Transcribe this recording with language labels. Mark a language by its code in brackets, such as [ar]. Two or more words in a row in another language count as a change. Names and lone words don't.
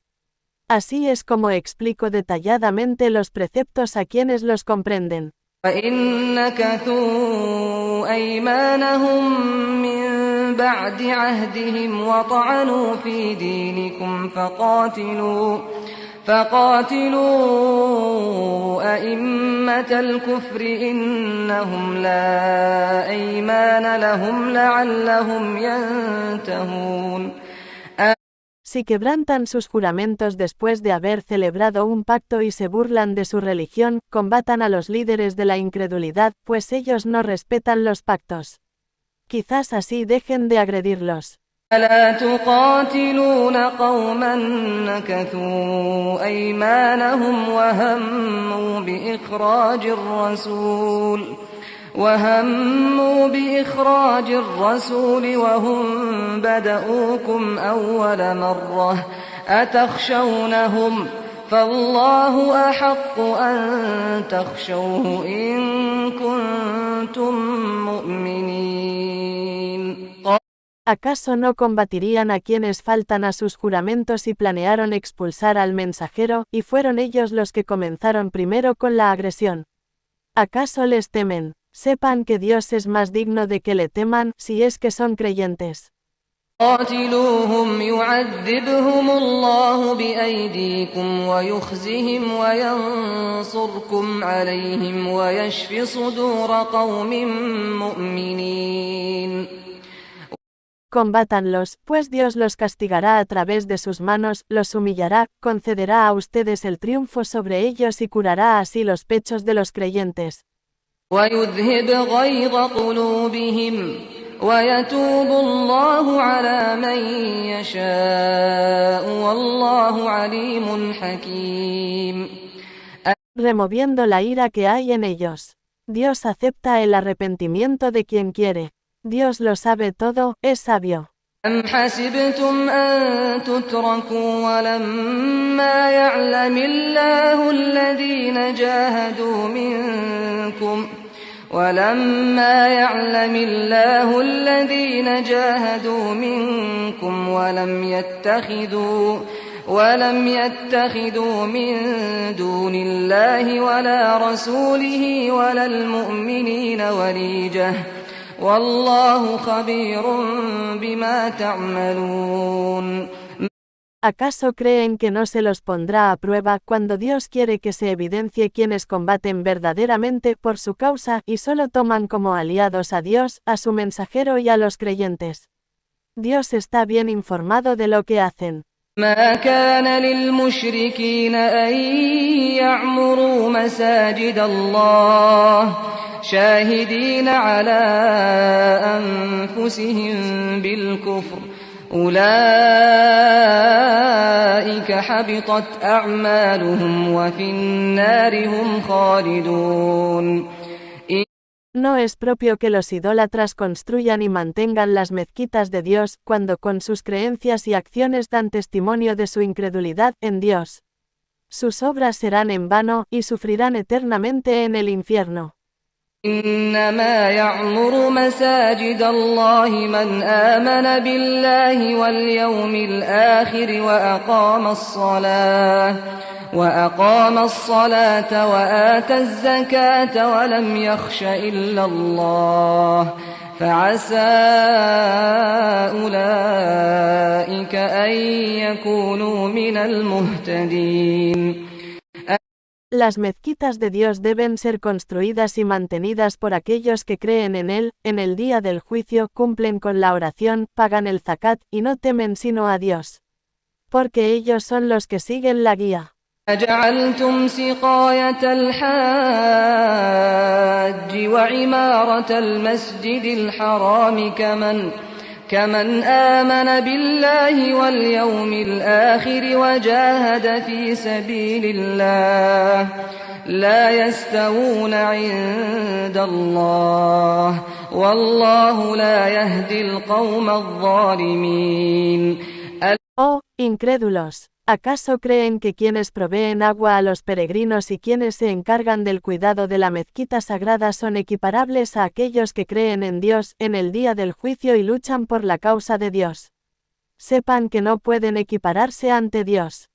[es] Así es como explico detalladamente los preceptos a quienes los comprenden. [ar] فإن نكثوا أيمانهم من بعد عهدهم وطعنوا في دينكم فقاتلوا أئمة الكفر إنهم لا أيمان لهم لعلهم ينتهون. [es] Si quebrantan sus juramentos después de haber celebrado un pacto y se burlan de su religión, combatan a los líderes de la incredulidad, pues ellos no respetan los pactos. Quizás así dejen de agredirlos. [ar] ألا تقاتلون قوما نكثوا أيمانهم وهموا بإخراج الرسول وهم بدؤوكم أول مرة أتخشونهم فالله أحق أن تخشوه إن كنتم مؤمنين. [es] ¿Acaso no combatirían a quienes faltan a sus juramentos y planearon expulsar al mensajero, y fueron ellos los que comenzaron primero con la agresión? ¿Acaso les temen? Sepan que Dios es más digno de que le teman, si es que son creyentes. [ar] قاتلوهم يعذبهم الله بأيديكم ويخزهم وينصركم عليهم ويشف صدور قوم مؤمنين. [es] Combátanlos, pues Dios los castigará a través de sus manos, los humillará, concederá a ustedes el triunfo sobre ellos y curará así los pechos de los creyentes. [ar] ويذهب غيظ قلوبهم ويتوب الله على من يشاء والله عليم حكيم. [es] Removiendo la ira que hay en ellos. Dios acepta el arrepentimiento de quien quiere. Dios lo sabe todo, es sabio. [ar] أم حسبتم أن تتركوا ولما يعلم الله الذين جاهدوا منكم ولم يتخذوا من دون الله ولا رسوله ولا المؤمنين وليجة والله خبير بما تعملون. [es] ¿Acaso creen que no se los pondrá a prueba cuando Dios quiere que se evidencie quienes combaten verdaderamente por su causa y solo toman como aliados a Dios, a su mensajero y a los creyentes? Dios está bien informado de lo que hacen. [ar] ما كان للمشركين أن يعمروا مساجد الله شاهدين على أنفسهم بالكفر أولئك حبطت أعمالهم وفي النار هم خالدون. [es] No es propio que los idólatras construyan y mantengan las mezquitas de Dios, cuando con sus creencias y acciones dan testimonio de su incredulidad en Dios. Sus obras serán en vano, y sufrirán eternamente en el infierno. [ar] إنما يعمر مساجد الله من آمن بالله واليوم الآخر وأقام الصلاة وآتى الزكاة ولم يخش إلا الله فعسى أولئك أن يكونوا من المهتدين. [es] Las mezquitas de Dios deben ser construidas y mantenidas por aquellos que creen en Él, en el día del juicio, cumplen con la oración, pagan el zakat, y no temen sino a Dios. Porque ellos son los que siguen la guía. [ar] أجعلتم سقاية الحاج وعمارة المسجد الحرام كمن آمن بالله واليوم الآخر وجاهد في سبيل الله لا يستوون عند الله والله لا يهدي القوم الظالمين. [es] Oh, incrédulos, ¿acaso creen que quienes proveen agua a los peregrinos y quienes se encargan del cuidado de la mezquita sagrada son equiparables a aquellos que creen en Dios, en el día del juicio y luchan por la causa de Dios? Sepan que no pueden equipararse ante Dios.